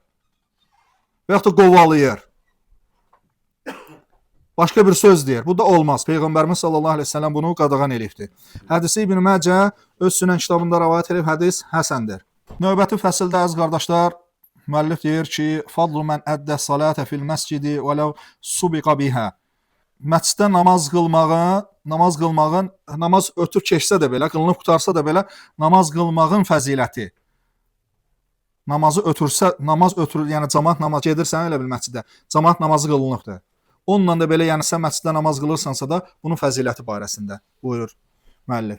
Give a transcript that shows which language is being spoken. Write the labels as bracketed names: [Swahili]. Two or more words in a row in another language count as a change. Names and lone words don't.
[Azerbaijani] Və yaxud da qovalayır. Başqa bir söz deyir. Bu da olmaz. Peyğəmbərimiz [Arabic] صلى الله عليه وسلم [Azerbaijani] bunu qadağan elibdir. Hədisi İbn Məcə öz Sünən kitabında rivayət edib, hədis həsəndir. Növbəti fəsildə əziz qardaşlar, müəllif deyir ki, [Arabic] "فضل من أدى الصلاة في المسجد ولو سبق بها." [Azerbaijani] Məsciddə namaz qılmağın, namaz ötüb keçsə də belə, qılınıb qutarsa da belə, namaz qılmağın fəziləti. Namaz ötürür, yəni cemaat namaz gedirsən elə bil məsciddə. Cemaat namazı qılınıbdır. Onunla da belə, yəni sən məsciddə namaz qılırsansa da bunun fəziləti barəsində buyurur müəllif.